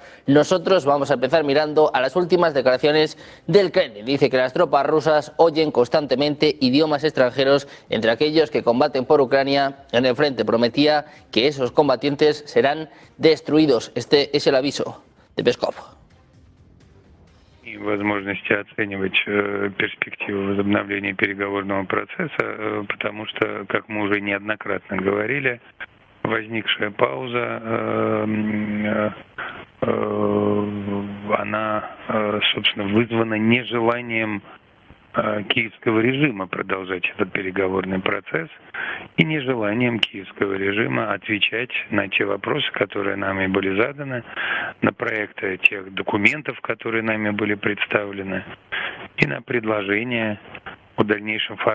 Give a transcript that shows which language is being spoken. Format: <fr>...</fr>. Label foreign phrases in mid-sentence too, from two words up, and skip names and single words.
<es>Nosotros vamos a empezar mirando a las últimas declaraciones del Kremlin. Dice que las tropas rusas oyen constantemente idiomas extranjeros entre aquellos que combaten por Ucrania en el frente. Prometía que esos combatientes serán destruidos. Este es el aviso de Peskov.</es> <ru>И возможности оценивать перспективу возобновления переговорного процесса, потому что, как мы уже неоднократно говорили, возникшая пауза, она, собственно, вызвана нежеланием киевского режима продолжать этот переговорный процесс и нежеланием киевского режима отвечать на те вопросы, которые нами были заданы, на проекты тех документов, которые нами были представлены, и на предложения о дальнейшем формате.</ru>